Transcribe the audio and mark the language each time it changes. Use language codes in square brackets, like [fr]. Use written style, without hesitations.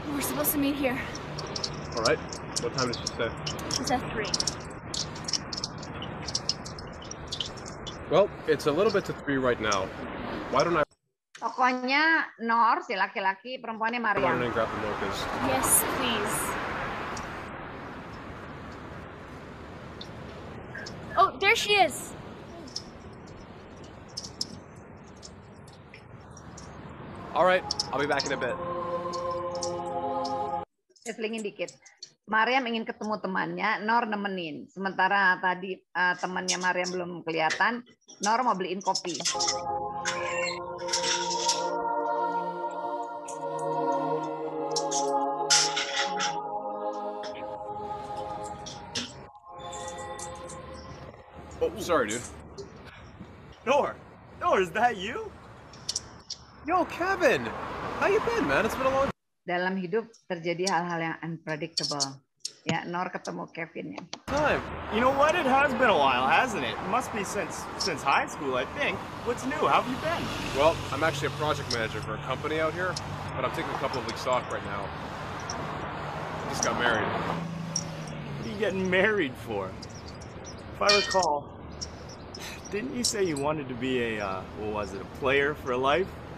[en] We're supposed to meet here. All right. What time did she say? She said 3. Well, it's a little bit to 3 right now. Why don't I [id] Tokohnya Nor, si laki-laki, perempuannya [en] run [id] Mariam. [en] and grab the mochas? Yes, please. Oh, there she is. All right, I'll be back in a bit. [id] Saya selingin dikit. Mariam ingin ketemu temannya, Nor nemenin. Sementara tadi temannya Mariam belum kelihatan, Nor mau beliin kopi. [en] Oh, sorry, dude. Nor, is that you? Yo, Kevin, how you been, man? It's been a long. [id] Dalam hidup terjadi hal-hal yang unpredictable. Ya, Nor ketemu Kevinnya. [en] Time. You know what? It has been a while, hasn't it? It must be since high school, I think. What's new? How have you been? Well, I'm actually a project manager for a company out here, but I'm taking a couple of weeks off right now. Just got married. What are you getting married for? If I recall, didn't you say you wanted to be a player for life?